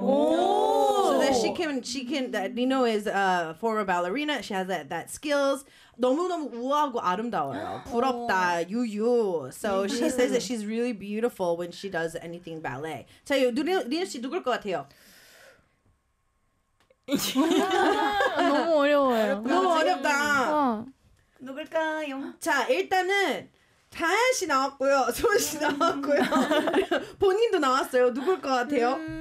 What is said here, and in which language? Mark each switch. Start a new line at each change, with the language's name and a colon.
English: So that she can that Nino is a former ballerina. She has that skills.
Korean: 너무너무 우아하고 아름다워요. 부럽다. You.
English: So she says that she's really beautiful when she does anything ballet.
Korean: 자, 리노 씨 누굴 것 같아요? 너무 어려워요. 너무 어렵다. 누굴까요? 자, 일단은 다현 씨 나왔고요, 소은 씨 나왔고요, 본인도 나왔어요. 누굴 것 같아요?